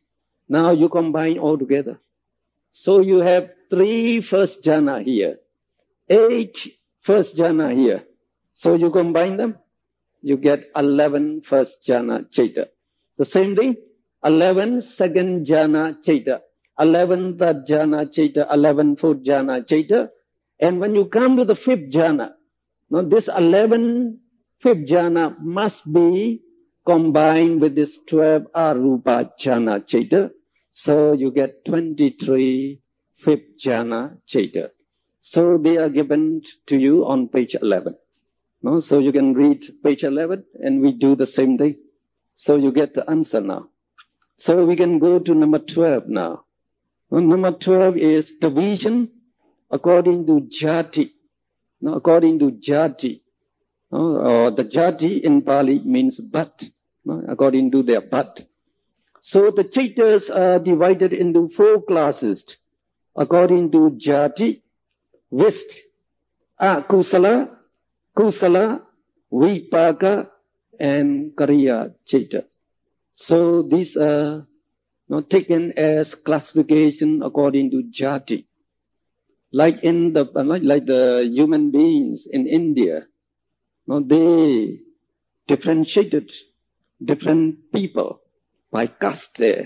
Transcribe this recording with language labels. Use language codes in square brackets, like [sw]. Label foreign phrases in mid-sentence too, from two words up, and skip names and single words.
[en] Now you combine all together. So you have 3 first jhana here, 8 first jhana here. So you combine them, you get 11 first [pi] jhana chaita. [en] The same thing, 11 second [pi] jhana chaita, [en] 11 third [pi] jhana chaita, [en] 11 fourth [pi] jhana chaita. [en] And when you come to the 5th jhana, now this 11 fifth jhana must be combined with this 12 [pi] Arupa jhana chaita. [en] So you get 23 fifth [pi] jhana chaita. [en] So they are given to you on page 11. So you can read page 11 and we do the same thing. So you get the answer now. So we can go to number 12 now. Number 12 is division according to jati. According to jati. Or the jati in Pali means bhat. According to their bhat. So the chaitas are divided into 4 classes. According to jati, [pi] vist, akusala, kusala, vipaka, [en] and [pi] kariya chaita. [en] So these are taken as classification according to jati. Like the human beings in India, they differentiated different people by caste there.